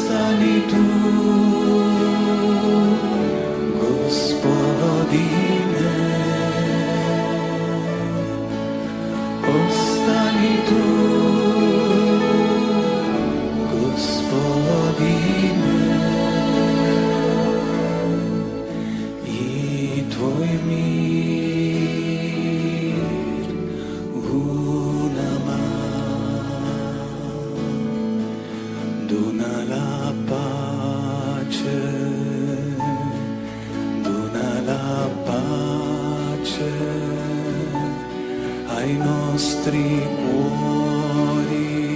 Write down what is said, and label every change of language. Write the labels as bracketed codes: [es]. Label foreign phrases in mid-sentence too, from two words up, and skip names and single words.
[hr] ostani tu, Gospodine, ostani tu, Gospodine, i tvoj mir u nama [it] dona la pace, dona la pace ai nostri cuori,